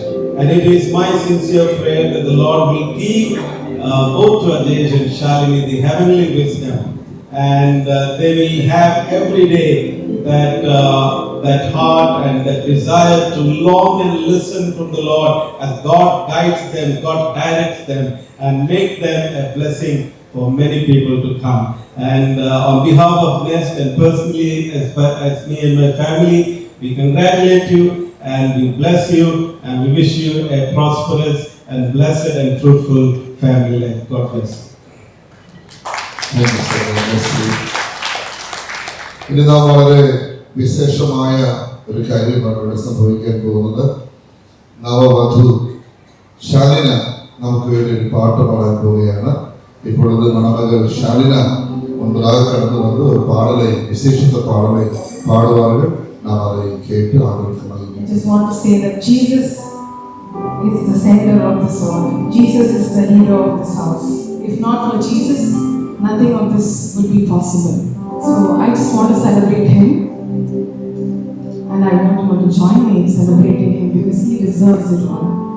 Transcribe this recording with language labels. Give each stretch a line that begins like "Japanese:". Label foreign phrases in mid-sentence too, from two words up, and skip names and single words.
English: And it is my sincere prayer that the Lord will give both to Ajesh and Shalini the heavenly wisdom, and they will have every day that heart and that desire to long and listen from the Lord as God guides them, God directs them, and make them a blessing for many people to come. And on behalf of Nest and personally as me and my family, we congratulate you and we bless you and we wish you a prosperous and blessed and fruitful family life. God bless you.
Malayalam: ഇനി നാം വളരെ വിശേഷമായ ഒരു കാര്യമാണ് ഇവിടെ സംഭവിക്കാൻ പോകുന്നത്. നവവധു ശാലിന നമുക്ക് വേണ്ടി ഒരു പാട്ട് പാടാൻ പോവുകയാണ്.
Tamil: இப்பொழுது மணமகள் ஷாலினா முன்பதாக கடந்து வந்து ஒரு பாடலை, விசேஷித்த பாடலை பாடுவார்கள். நாம் அதை கேட்டு ஆண்டவருக்கு மகிமை.
English: I just want to say that Jesus is the center of this world. Jesus is the hero of this house. If not for Jesus, nothing of this would be possible. So I just want to celebrate Him, and I want you to join me in celebrating Him because He deserves it all.